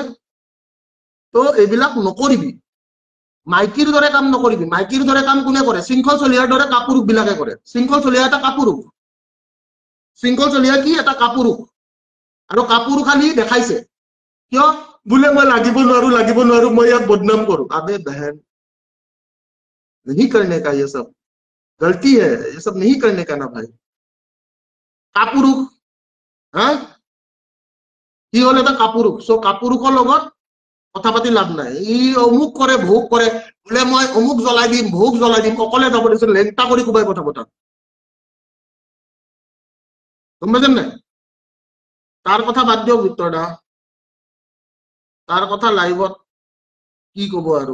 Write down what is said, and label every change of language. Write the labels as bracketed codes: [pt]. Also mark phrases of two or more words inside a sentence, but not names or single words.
[as] তো এইবিলাক নকৰিবি, মাইকীৰ দৰে কাম নকৰিবি। মাইকীৰ দৰে কাম কোনে কৰে? শৃংখল চলিহাৰ দৰে কাপুৰুষ বিলাকে কৰে। শৃংখল চলিহা এটা কাপুৰুষ। শৃংখল চলিহা কি? এটা কাপুৰুষ। আৰু কাপুৰুষালি দেখাইছে। কিয়? বোলে মই লাগিব নোৱাৰো, মই ইয়াক বদনাম কৰো। [hi] আবে বहन, नहीं करने का ये सब, गलती है, ये सब नहीं करने का ना भाई। कापुरुष, हाँ? [as] কি হল এটা কাপুৰুষ। সো কাপুৰুষৰ লগত কথা পাতি লাভ নাই। ই অমুক কৰে, ভোগ কৰে, বোলে মই অমুক জ্বলাই দিম, ভোগ জ্বলাই দিম, অকলে যাব দিছো, লেংটা কৰি কোবাই কথা পতা। গম পাইছেন নাই? তাৰ কথা বাদ দিয়ক ভিক্টৰ দা, তাৰ কথা লাইভত কি কব আৰু।